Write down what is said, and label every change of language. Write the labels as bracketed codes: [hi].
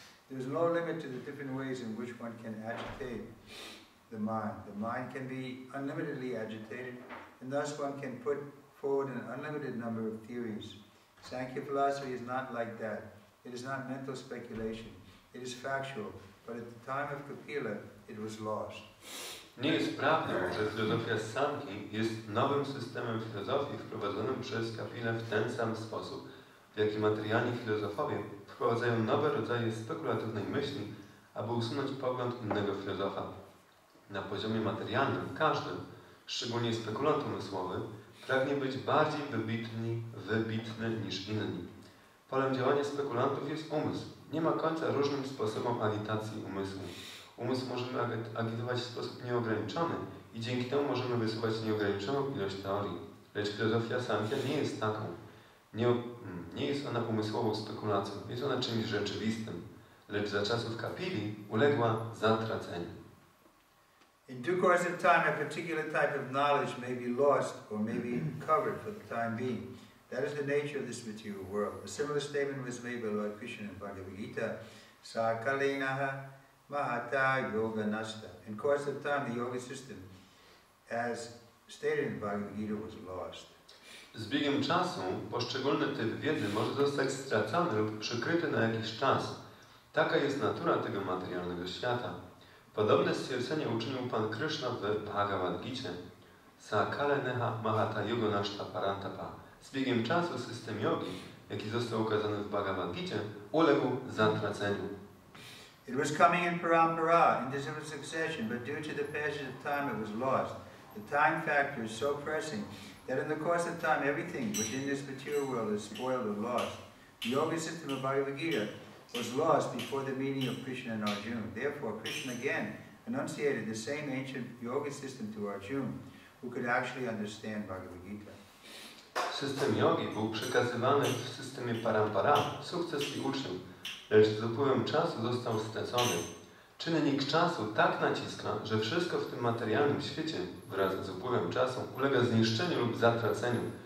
[en] There is no limit to the different ways in which one can agitate the mind. The mind can be unlimitedly agitated, and thus one can put forward an unlimited number of theories. Sankhya philosophy is not like that. It is not mental speculation. It is factual, but at the time of Kapila, it was lost. [pl] Nie jest prawdą, że filozofia Sanki jest nowym systemem filozofii wprowadzonym przez Kapilę w ten sam sposób, w jaki materialni filozofowie wprowadzają nowe rodzaje spekulatywnej myśli, aby usunąć pogląd innego filozofa. Na poziomie materialnym każdy, szczególnie spekulant umysłowy, pragnie być bardziej wybitny niż inni. Polem działania spekulantów jest umysł. Nie ma końca różnym sposobom agitacji umysłu. Umysł możemy agitować w sposób nieograniczony i dzięki temu możemy wysuwać nieograniczoną ilość teorii. Lecz filozofia Sankhya nie jest taką. Nie jest ona umysłową spekulacją, jest ona czymś rzeczywistym, lecz za czasów kapili uległa zatraceniu. [en] In due course of time, a particular type of knowledge may be lost or may be covered for the time being. That is the nature of this material world. A similar statement was made by Lord Krishna in Bhagavad Gita, [sa] Sakalinaha Mahata Yoga Nasta. [en] In course of time, the yoga system, as stated in Bhagavad Gita, was lost. [pl] Z biegiem czasu poszczególny typ wiedzy może zostać stracony lub przykryty na jakiś czas. Taka jest natura tego materialnego świata. Podobne stwierdzenie uczynił Pan Kryszna w Bhagavad Gicie. [sa] Sakale neha mahata yoga nashta parantapa. [pl] Z biegiem czasu system jogi, jaki został ukazany w Bhagavad Gicie, uległ zatraceniu. [en] It was coming in parampara, in different succession, but due to the passage of time it was lost. The time factor is so pressing that in the course of time everything within this material world is spoiled or lost. The yoga system of Bhagavad Gita was lost before the meeting of Krishna and Arjuna. Therefore, Krishna again enunciated the same ancient yoga system to Arjuna, who could actually understand Bhagavad Gita. [pl] System jogi był przekazywany w systemie parampara, sukcesji uczniów, lecz z upływem czasu został stracony. Czynnik czasu tak naciska, że wszystko w tym materialnym świecie wraz z upływem czasu ulega zniszczeniu lub zatraceniu.